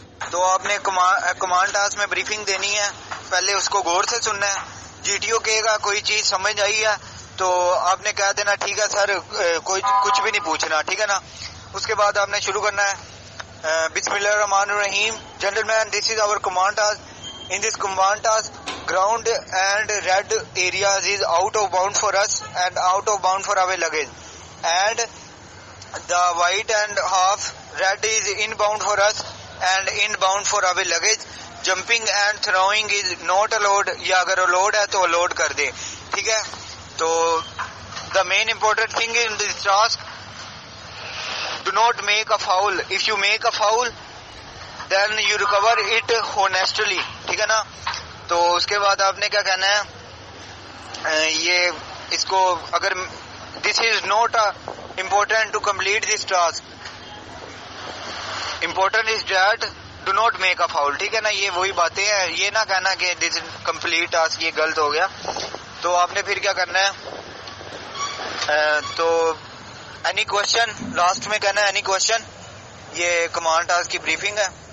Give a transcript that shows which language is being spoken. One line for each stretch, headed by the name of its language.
Urdu: تو آپ نے کمانڈ ٹاسک میں بریفنگ دینی ہے، پہلے اس کو غور سے سننا ہے. جی ٹی او کہے گا کوئی چیز سمجھ آئی ہے تو آپ نے کہہ دینا ٹھیک ہے سر، کوئی کچھ بھی نہیں پوچھنا. ٹھیک ہے نا. اس کے بعد آپ نے شروع کرنا ہے بسم اللہ الرحمن الرحیم.
English: Gentleman, this is our command task. In this command task, ground and red areas is out of bound for us and out of bound for our luggage, and the white and half red is inbound for us and inbound for our luggage. Jumping and throwing is not allowed.
Urdu: یا اگر allowed ہے تو allowed کر دے. ٹھیک ہے. تو
English: the main important thing in this task, do not make a foul. If you make a foul then you recover it honestly.
Urdu: ٹھیک ہے نا. تو اس کے بعد آپ نے کیا کہنا ہے، یہ اس کو اگر
English: this is not important to complete this task, important is that do not make a foul.
Urdu: ٹھیک ہے نا. یہ وہی باتیں ہیں، یہ نہ کہنا کہ
English: this is complete task،
Urdu: یہ غلط ہو گیا. تو آپ نے پھر کیا کرنا ہے، تو
English: any question
Urdu: لاسٹ میں کہنا ہے any question. یہ کمانڈ ٹاسک کی بریفنگ ہے.